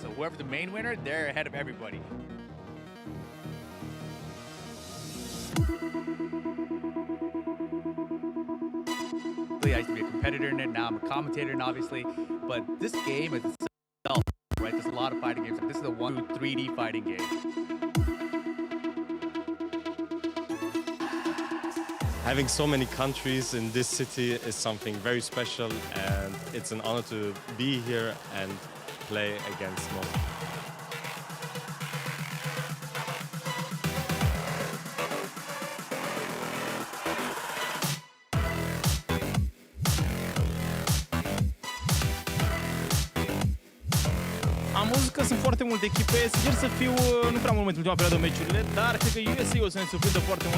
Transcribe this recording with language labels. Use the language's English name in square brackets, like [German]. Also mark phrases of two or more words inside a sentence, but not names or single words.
[English] So whoever's the main winner, they're ahead of everybody. I used to be a competitor in it, now I'm a commentator in it, obviously, but this game is itself, right? There's a lot of fighting games. This is a 3D fighting game. Having so many countries in this city is something very special, and it's an honor to be here and play against Mongolia. [Romanian] Am văzut că sunt foarte multe echipe, sincer să fiu, nu prea mult în ultima perioadă meciurile, dar cred că Iasi o să ne surprindă foarte mult.